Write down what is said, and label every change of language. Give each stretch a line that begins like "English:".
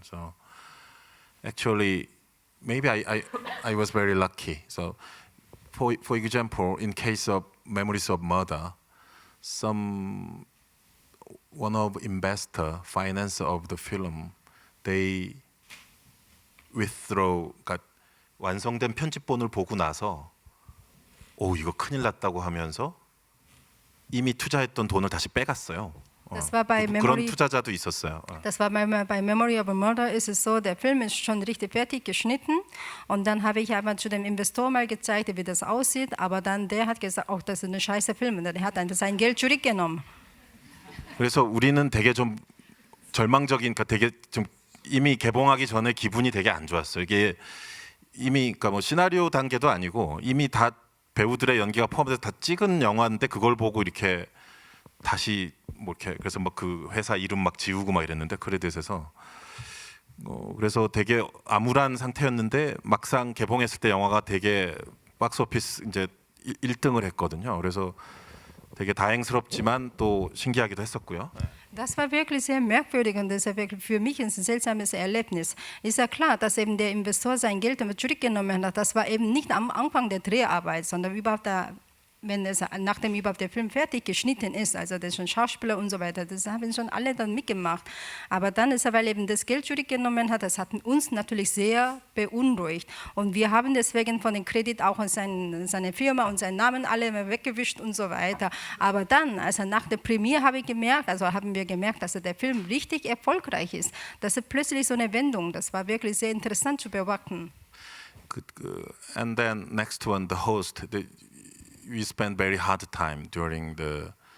English: So actually, maybe I was very lucky. So. For example, in case of Memories of Murder, one of investor, financer of the film, they withdraw.
Korean: 그러니까 완성된 편집본을 보고 나서, 이거 큰일 났다고 하면서 이미 투자했던 돈을 다시 빼갔어요.
German: Das war bei
Korean: 그런 투자자도 있었어요.
German: Das war bei Memory of a Murder ist es so, der Film ist schon richtig fertig geschnitten und dann habe ich aber zu dem Investor mal gezeigt, wie das aussieht, aber dann der hat gesagt, das ist eine scheiße Film und der hat einfach sein Geld zurückgenommen.
Korean: 그래서 우리는 되게 좀 절망적인, 그러니까 되게 좀 이미 개봉하기 전에 기분이 되게 안 좋았어요. 이게 이미 그러니까 뭐 시나리오 단계도 아니고 이미 다 배우들의 연기가 포함돼서 다 찍은 영화인데 그걸 보고 이렇게 다시 뭐 이렇게 그래서 막 그 회사 이름 막 지우고 막 이랬는데 크레딧에서 그래서 되게 암울한 상태였는데 막상 개봉했을 때 영화가 되게 박스오피스 이제 1등을 했거든요. 그래서 되게 다행스럽지만 또 신기하기도 했었고요.
German: Das war wirklich sehr merkwürdig und das ist wirklich für mich ein seltsames Erlebnis. Ist ja klar, dass eben der Investor sein Geld zurückgenommen hat. Das war eben nicht am Anfang der Dreharbeit, sondern überhaupt nachdem überhaupt der Film fertig geschnitten ist, also das schon Schauspieler und so weiter, das haben schon alle dann mitgemacht. Aber dann ist er, weil eben das Geld zurückgenommen hat, das hat uns natürlich sehr beunruhigt. Und wir haben deswegen von dem Kredit auch seine Firma und seinen Namen alle weggewischt und so weiter. Aber dann, also nach der Premiere haben wir gemerkt, dass der Film richtig erfolgreich ist. Das ist plötzlich so eine Wendung. Das war wirklich sehr interessant zu beobachten.
English: And then next one, the host. We spent very hard time during the